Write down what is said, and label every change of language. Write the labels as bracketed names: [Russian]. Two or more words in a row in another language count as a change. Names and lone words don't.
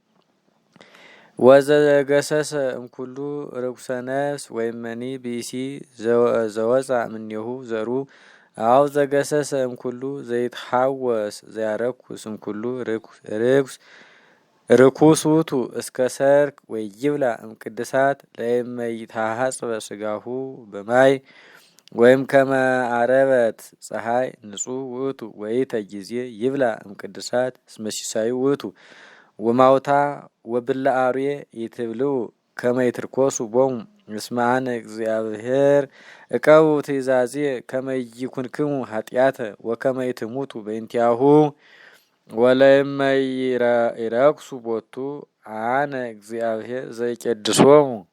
[Geez] ወዘገሰሰ እምኩሉ ርኩሰ ነፍስ ወይመኒ ብእሲ ዘወፃ እምኔሁ ዘሩ አው ዘገሰሰ እምኩሉ ዘይትሐወስ ዘያረኩስ እምኩሉ ርኩስ ውእቱ እስከ ሰርክ ወይብላ እምቅድሳት ለእመ ይታሐጽበ ሥጋሁ በማይ ወይም ከመ አረበት ፀሐይ ንጹሕ ውእቱ ወይእተ ጊዜ ይብላ እምቅድሳት እስመ ሲሳዩ ውእቱ ወማውታ ወብላ አርዌ ይትብልዑ ከመ ይትርኮሱ ቦሙ እስመ አነ እግዚአብሔር እቀቡ ትእዛዜ ከመ ይኩንክሙ ኃጢአተ ወከመ ይትሙቱ በእንቲአሁ ወለእመ ይረክሱ ቦቱ አነ እግዚአብሔር ዘይቄድሶሙ